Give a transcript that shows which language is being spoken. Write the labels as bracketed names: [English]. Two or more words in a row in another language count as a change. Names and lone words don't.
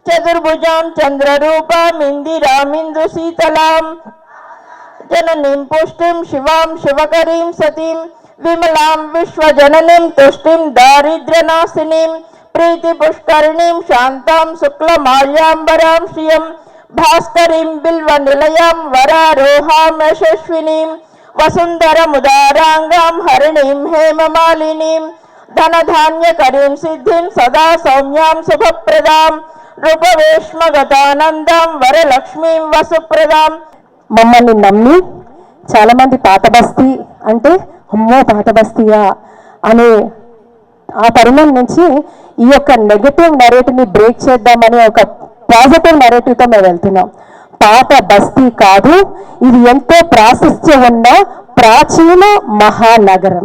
[Sanskrit] चतुर्भुजां चंद्ररूपामिंदिरामिंदुशीतलां जननीं पुष्टिं शिवां शिवकरीं सतीं विमलां विश्वजननीं तुष्टिं दारिद्र्यनाशिनीं प्रीतिपुष्करिणीं शान्तां शुक्लमाल्याम्बरां श्रियं भास्करीं बिल्वनिलयां वरारोहां यशस्विनीं वसुन्धरमुदारांगां हरिणीं हेममालिनीं धनधान्यकरीं सिद्धिं सदा सौम्यां शुभप्रदां रूपवेश्मगतानन्दां वरलक्ष्मीं वसुप्रदां [Telugu] మమ్మల్ని నమ్మి చాలామంది పాత బస్తీ అంటే అమ్మో పాత బస్తీయా అనే ఆ తరుణం నుంచి ఈ యొక్క [English] negative narrativeని [Telugu] బ్రేక్ చేద్దామని ఒక [English] positive narrativeతో [Telugu] మేము వెళ్తున్నాం. పాత బస్తీ కాదు, ఇది ఎంతో ప్రాశస్త్యం ఉన్న ప్రాచీన మహానగరం.